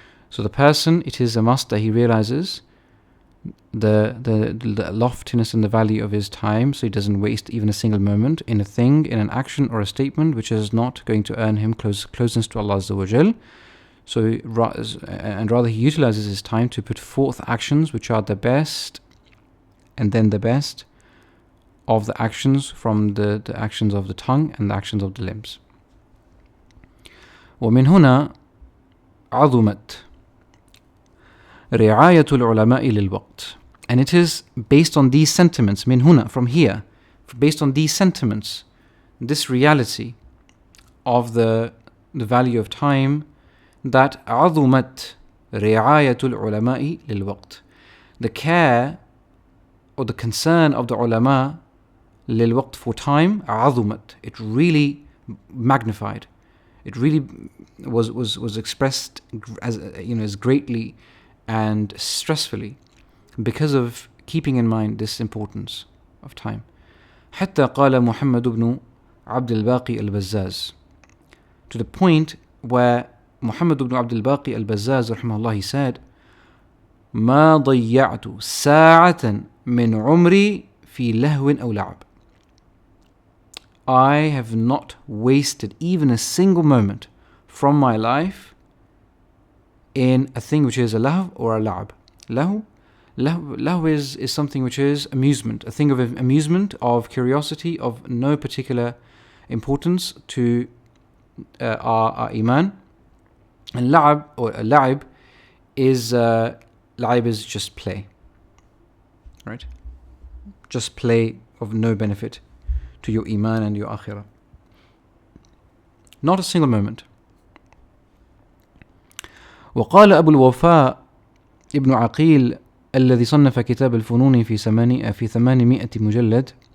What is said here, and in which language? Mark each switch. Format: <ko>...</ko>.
<en>So the person, it is a must that he realizes the loftiness and the value of his time, so he doesn't waste even a single moment in a thing, in an action or a statement which is not going to earn him closeness to Allah Azza wa Jal. So rather he utilizes his time to put forth actions which are the best, and then the best of the actions from the actions of the tongue and the actions of the limbs.</en> <ar>ومن هنا عظمت رعاية العلماء للوقت.</ar> <en>And it is based on these sentiments,</en> <ar>من هنا,</ar> <en>from here, based on these sentiments, this reality of the value of time, that</en> <ar>عظمت رعاية العلماء للوقت.</ar> <en>The care or the concern of the ulama للوقت, for time, عظمت. It really magnified. It really was expressed as greatly and stressfully because of keeping in mind this importance of time.</en> <ar>حتى قال محمد بن عبد الباقي البزاز,</ar> <en>to the point where Muhammad ibn Abdul Baqi al-Bazzaz rahimahullah, he said,</en> <ar>ما ضيعت ساعة من عمري في لهو أو لعب.</ar> <en>I have not wasted even a single moment from my life in a thing which is a lahw or a la'ab. Lahw is something which is amusement, a thing of amusement, of curiosity, of no particular importance to our iman. And la'ab or la'ib is just play, right? Just play of no benefit to your iman and your akhirah. Not a single moment.</en> <ar>وقال أبو الوفاء ابن عقيل الذي صنف كتاب الفنون في 800 مجلد.</ar>